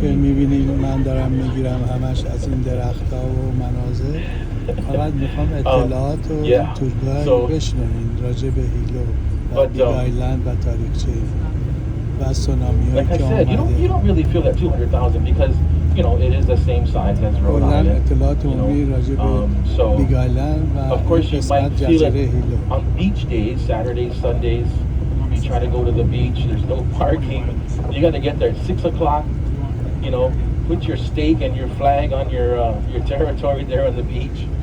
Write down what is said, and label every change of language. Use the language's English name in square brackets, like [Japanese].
[Persian] که می‌بینید من دارم میگیرم همش از این درخت‌ها و مناظر. فقط میخوام اطلاعات رو تورگای بشنوین راجع به هیلو و بیگ آیلند و تاریخچه و سونامی‌هایی که آمده. [English] You don't really feel that 200,000 because it is the same size as Rhode Island. [Persian] اطلاعات عمومی راجع به بیگ آیلند و قسمت جزیره هیلو. [English] On beach days, Saturdays, Sundays, you try to go to the beach. There's no parking. You got to get there at 6 o'clock. Put your stake and your flag on your territory there on the beach.